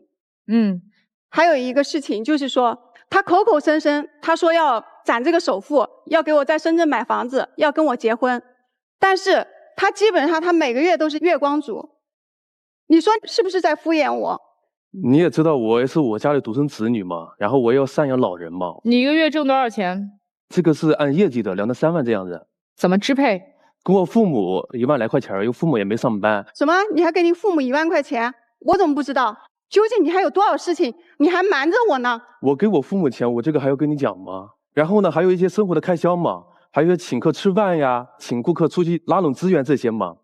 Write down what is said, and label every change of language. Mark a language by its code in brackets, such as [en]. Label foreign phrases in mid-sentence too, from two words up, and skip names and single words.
[zh] 還有一個事情就是說，他口口聲聲他說要攒這個首付，要給我在深圳買房子，要跟我結婚。但是他基本上他每個月都是月光族，你說是不是在敷衍我？你也知道我也是我家裡獨生子女嘛，然後我也要贍養老人嘛。你一個月掙多少錢？這個是按業績的，2到3萬這樣子。怎麼支配？跟我父母1萬來塊錢，因為父母也沒上班。什麼？你還給你父母1萬塊錢？我怎麼不知道？ 究竟你還有多少事情你還瞞着我呢？我给我父母钱，我这个还要跟你講嗎？然後呢，還有一些生活的開銷嘛，還有請客吃飯呀，請顧客出去拉攏資源這些嘛。